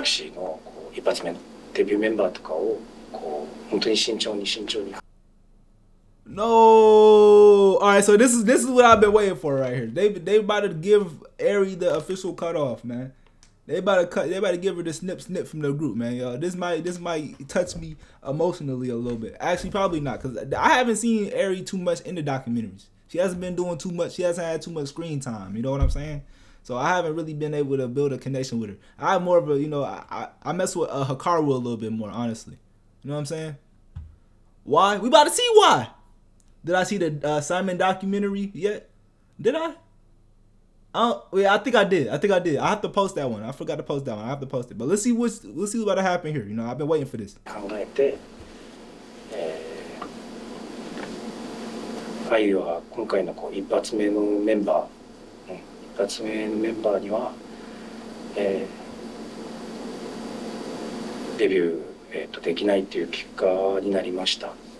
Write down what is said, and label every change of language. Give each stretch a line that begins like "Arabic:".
Japanese: クシーのこう一発目のデビューメンバーとかをこう本当に慎重に。
English: No. All right, so this is what I've been waiting for right here. They about to give Airi the official cutoff, man. They about to give her the snip from the group, man. Yo, this might touch me emotionally a little bit. Actually, probably not, because I haven't seen Airi too much in the documentaries. She hasn't been doing too much. She hasn't had too much screen time. You know what I'm saying? So I haven't really been able to build a connection with her. I have more of a, I mess with Hikaru a little bit more, honestly. You know what I'm saying? Why? We about to see why. Did I see the Simon documentary yet? Did I? Yeah, I think I did. I have to post that one. I forgot to post that one. I have to post it. But let's see what's about to happen here. I've been waiting for this.
Japanese: 考えて、アイリは今回のこう一発目のメンバーには、デビュー、できないっていう結果になりました。